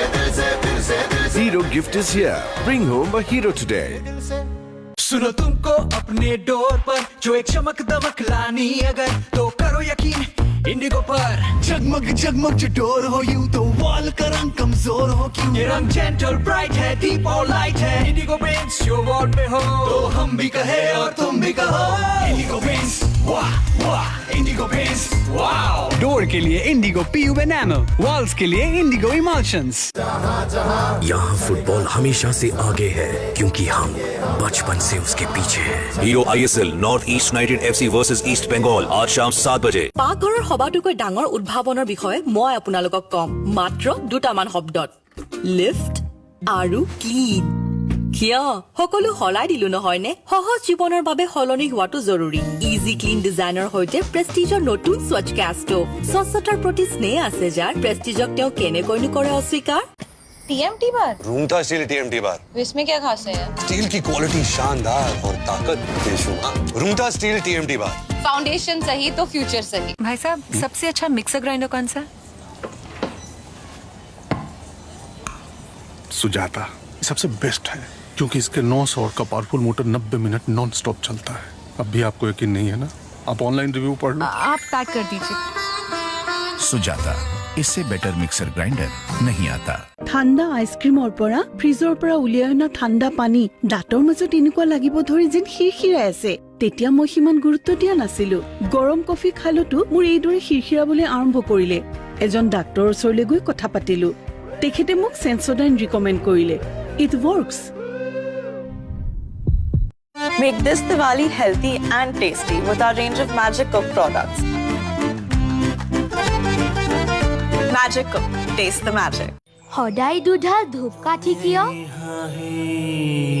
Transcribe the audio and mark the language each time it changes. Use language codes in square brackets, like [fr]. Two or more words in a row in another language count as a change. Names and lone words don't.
[en] Hero gift is here. Bring home a hero today. [hi] सुनो तुमको अपने डोर पर जो एक चमक दमक लानी अगर तो करो यकीन इंडिगो पर जगमग जगमग जो डोर हो यूं तो वॉल का रंग कमजोर हो क्यों ये रंग [en] gentle bright [hi] है डीप और लाइट है इंडिगो पेंट्स जो वॉल पे हो तो हम भी कहे और तुम भी कहो इंडिगो पेंट्स वाह वाह इंडिगो पेंट्स वाओ डोर के लिए इंडिगो [en] PU enamel [hi] वॉल्स के लिए इंडिगो इमल्शंस यहाँ फुटबॉल हमेशा से आगे है क्योंकि हम बचपन से उसके पीछे हैं। হিরো ISL নর্থ ইস্ট ইউনাইটেড FC ভার্সেছ ইস্ট বেংগল आज शाम 7 बजे। [as] পাকঘৰৰ সবাতোকৈ ডাঙৰ উদ্ভাৱনৰ বিষয়ে মই আপোনালোকক কম মাত্ৰ দুটামান শব্দত লিফ্ট আৰু ক্লিন। কিয় সকলো সলাই দিলো নহয়নে? সহজ জীৱনৰ বাবে সলনি হোৱাটো জৰুৰী। [en] easy clean design [as] সৈতে প্ৰেষ্টিজৰ নতুন স্বচ্ছ [en] gas stove. [as] স্বচ্ছতাৰ প্ৰতি স্নেহ আছে যাৰ প্ৰেষ্টিজক তেওঁ কেনেকৈনো কৰে অস্বীকাৰ। [hi] TMT बार रूंगटा स्टील TMT बार इसमें क्या खास है? स्टील की क्वालिटी शानदार और ताकत बेशुमार। रूंगटा स्टील TMT बार। फाउंडेशन सही तो फ्यूचर सही। भाई साहब सबसे अच्छा [en] mixer grinder [hi] कौन सा? सुजाता सबसे बेस्ट है क्योंकि इसके 900 का [en] powerful motor [hi] 90 मिनट [en] non stop [hi] चलता है। अब भी आपको यकीन नहीं है ना? आप [en] online review [hi] पढ़ लो। आप पैक कर दीजिए। सुजाता इससे [en] better mixer grinder [hi] नहीं आता। [as] ঠাণ্ডা আইচক্ৰীমৰ পৰা ফ্ৰিজৰ পৰা উলিয়াই অনা ঠাণ্ডা পানী দাঁতৰ মাজত এনেকুৱা লাগিব ধৰি যেন খিৰখিৰাই আছে। তেতিয়া মই সিমান গুৰুত্ব দিয়া নাছিলো। গৰম কফি খালতো মোৰ এইদৰে খিৰখিৰাবলৈ আৰম্ভ কৰিলে। এজন ডাক্তৰৰ ওচৰলৈ গৈ কথা পাতিলো। তেখেতে মোক সেন্সোডাইন ৰিকমেণ্ড কৰিলে। [en] It works. Make this Diwali healthy and tasty with our range of Magic Cook products. Magic Cook, taste the magic. [as] সদায় দুধাল ধূপকাঠি কিয়?